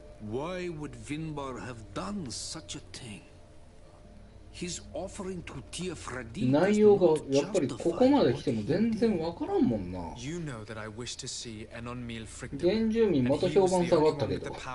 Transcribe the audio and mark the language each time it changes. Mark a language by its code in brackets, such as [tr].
[en] Why would Vinbar have done such a thing? His offering to Tiafradi [ja] 内容がやっぱりここまで来ても全然分からんもんな。 [en] You know that I wish to see Enonmil Frictamen. [ja] 原住民また評判下がったけど。